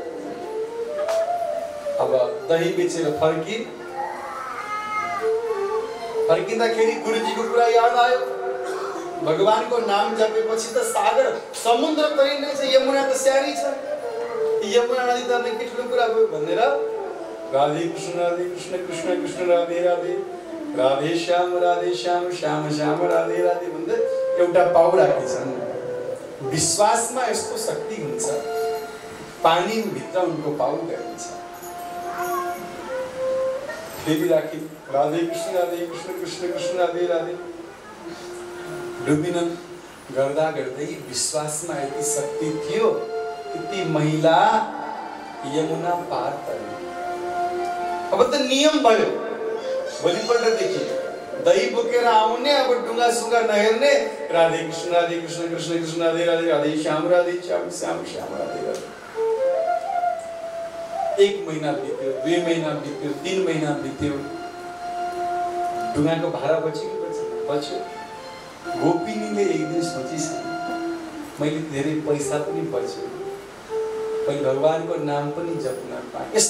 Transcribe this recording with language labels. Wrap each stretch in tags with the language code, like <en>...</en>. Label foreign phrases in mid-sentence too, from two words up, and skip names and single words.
<ne>अब दही बेचेर फर्किँदाखेरि गुरुजीको कुरा याद आयो। भगवानको नाम जपेपछि त सागर समुद्र तरिँदैछ, यमुना त स्याहारी छ। यमुना नदी त के ठुलो कुरा भयो भनेर राधे कृष्ण कृष्ण कृष्ण राधे राधे, राधे श्याम श्याम श्याम राधे राधे भन्दै एउटा पाउ राखेछन्। विश्वासमा यस्तो शक्ति हुन्छ, पानी भित्र उनको पाउ गरिन्छ। फेरि राखी राधे कृष्ण कृष्ण कृष्ण राधे राधे। डुबिनन् गर्दा गर्दै विश्वासमा यति शक्ति थियो कि ती महिला यमुना पार तरे। अब त नियम भयो, भोलिपल्टदेखि दही बोकेर आउने, अब डुङ्गा सुङ्गा नहेर्ने, राधे कृष्ण कृष्ण कृष्ण राधे राधे, राधे श्याम श्याम श्याम राधे राधे। 1 महिना बित्यो, 2 महिना बित्यो, 3 महिना बित्यो। डुङ्गाको भाडा बच्यो। गोपिनीले एक दिन सोचिसके, मैले धेरै पैसा पनि बच्यो, मैले भगवानको नाम पनि जप्न पाएँ।</ne>